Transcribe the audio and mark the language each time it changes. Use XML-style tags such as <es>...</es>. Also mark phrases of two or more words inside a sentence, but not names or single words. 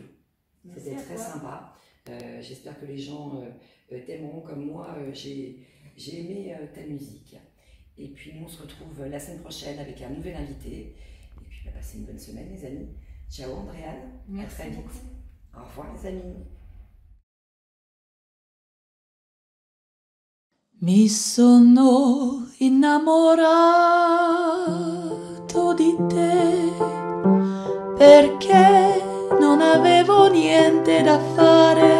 <fr>C'était très sympa. J'espère que les gens t'aimeront comme moi. J'ai aimé ta musique. Et puis nous, on se retrouve la semaine prochaine avec un nouvel invité. Et puis passez une bonne semaine, les amis. Ciao, Andréane. Merci à très vite. beaucoup. Au revoir, les amis.</fr> <it>Mi sono innamorato di te perché non avevo niente da fare.</it>